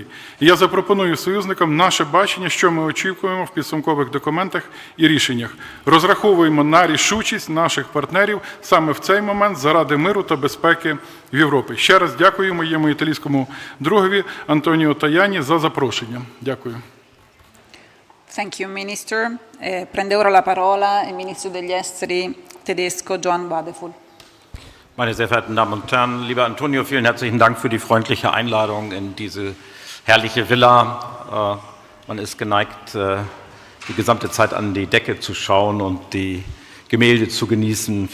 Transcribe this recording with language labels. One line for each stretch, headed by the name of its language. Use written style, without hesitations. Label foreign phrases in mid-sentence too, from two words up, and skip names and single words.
Ukrainian: І я запропоную союзникам наше бачення, що ми очікуємо в підсумкових документах і рішеннях. Розраховуємо на рішучість наших партнерів саме в цей момент заради миру та безпеки в Європі. Ще раз дякую моєму італійському другові Антоніо Таяні за запрошення. Дякую.
English: Thank you, Minister.
Italian: Prende ora la parola il Ministro degli Esteri tedesco Johann Wadefull.
German: Meine sehr verehrten Damen und Herren, lieber Antonio, vielen herzlichen Dank für die freundliche Einladung in diese herrliche Villa. Man ist geneigt, die gesamte Zeit an die Decke zu schauen und die Gemälde zu genießen.